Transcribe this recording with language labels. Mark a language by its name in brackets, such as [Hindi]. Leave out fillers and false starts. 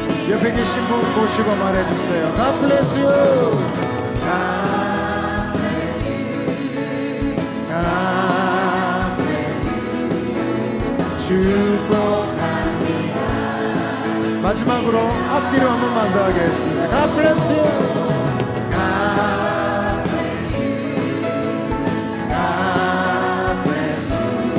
[Korean] 옆에 계신 분 보시고 말해주세요. [English] God bless you. God bless you, God bless you. [Korean] 축복합니다. 마지막으로 앞뒤로 한 번만 더 하겠습니다. [English] God bless you, God bless you, God bless you.